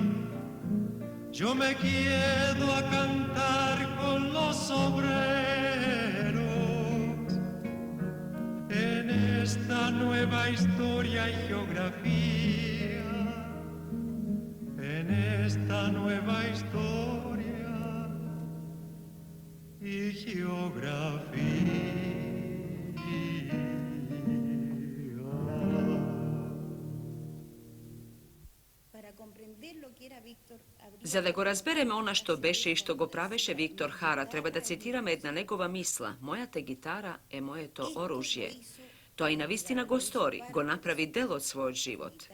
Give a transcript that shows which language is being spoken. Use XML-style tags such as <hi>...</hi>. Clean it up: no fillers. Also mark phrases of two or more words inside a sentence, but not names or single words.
<es>Yo me quedo a cantar con los obreros en esta nueva historia y geografía, en esta nueva historia y geografía.</es> <mk>За да го разбереме она што беше и што го правеше Виктор Хара, треба да цитираме една негова мисла. Мојата гитара е моето оружје. Тоа и навистина го стори, го направи дел од својот живот.</mk>